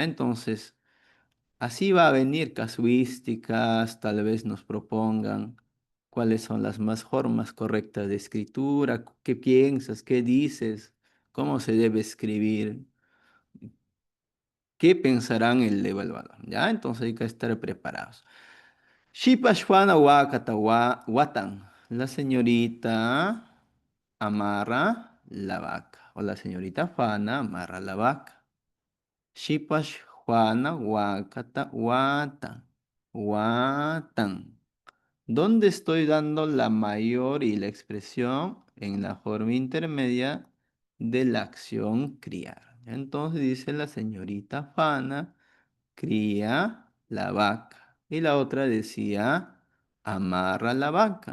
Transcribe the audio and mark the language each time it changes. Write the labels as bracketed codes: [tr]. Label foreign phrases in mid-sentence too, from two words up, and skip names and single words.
[es] Entonces, así va a venir casuísticas, tal vez nos propongan cuáles son las más formas correctas de escritura, qué piensas, qué dices, cómo se debe escribir, qué pensarán el evaluador, ¿ya? Entonces hay que estar preparados. [qu] Shipashwana wakata watan. [es] La señorita amarra la vaca. O la señorita Fana amarra la vaca. [qu] Shipashwana wakata watan. Watan. [es] ¿Dónde estoy dando la mayor y la expresión? En la forma intermedia de la acción criar. Entonces dice la señorita Fana cría la vaca. Y la otra decía amarra la vaca.